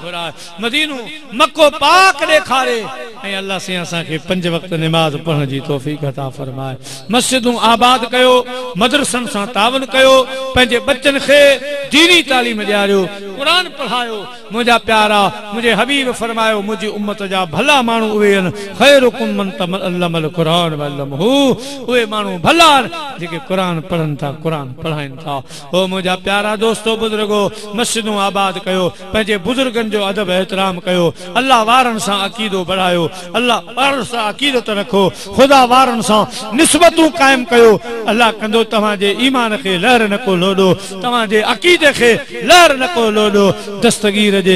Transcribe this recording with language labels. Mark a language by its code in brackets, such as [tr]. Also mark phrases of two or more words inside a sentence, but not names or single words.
[sd] घुराए मदीनो मक्को पाक ॾेखारे ऐं अल्लाह से असां के 5 वक्त नमाज पढ़ण जी तौफीक अता फरमाए मस्जिदूं आबाद कयो मदरसन सां तावन कयो पंहिंजे बच्चन खे दीनी तालीम ॾियारियो कुरान पढ़ायो मुंहिंजा प्यारा मुंहिंजे हबीब फरमायो मुंहिंजी उम्मत जा भला माण्हू उहे आहिनि [ar] خيركم من تعلم القرآن وعلمه [sd] उहे माण्हू भला जेके कुरान पढ़नि था कुरान पढ़ाइनि था ओ मुंहिंजा प्यारा दोस्तो बुजुर्गो मस्जिदूं आबाद कयो पंहिंजे बुजुर्गनि जो अदब एहतराम कयो अल्लाह वारनि सां अक़ीदो बढ़ायो अल्लाह वारनि सां अक़ीदत रखो खुदा वारनि सां निस्बतूं क़ाइम कयो अल्लाह कंदो तव्हांजे ईमान खे लहर न को लोॾो तव्हांजे अक़ीदे खे लहर न को लोॾो दस्तगीर जे